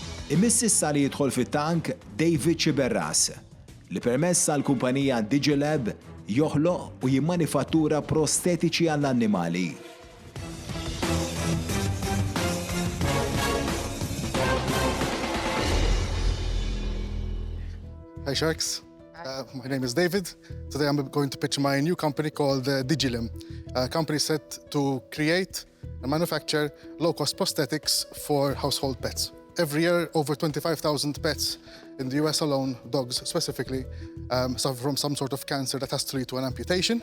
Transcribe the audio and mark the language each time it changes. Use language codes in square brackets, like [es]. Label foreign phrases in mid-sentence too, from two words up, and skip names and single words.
[mt] Imiss issa li jidħol fit-tank David Ciberras, li permess għall-kumpanija Digilab joħloq u jimmanifattura prostetiċi għall-annimali. [en] Hi Sharks, my name is David. Today I'm going to pitch my new company called Digilab, a company set to create and manufacture low-cost prosthetics for household pets. Every year, over 25,000 pets in the US alone, dogs specifically, suffer from some sort of cancer that has to lead to an amputation.